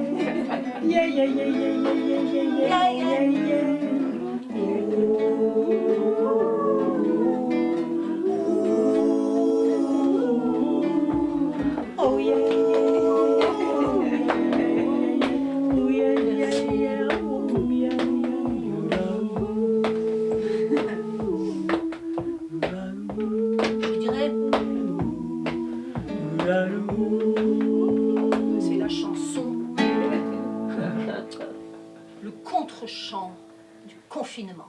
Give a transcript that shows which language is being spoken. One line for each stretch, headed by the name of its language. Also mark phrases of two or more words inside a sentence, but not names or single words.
English: Yeah, yeah, yeah, yeah, yeah, yeah, yeah, yeah, yeah. Oh yeah, yeah, oh yeah, yeah, yeah, oh yeah,
French: Je dirais, c'est la chanson, le contre-chant du confinement.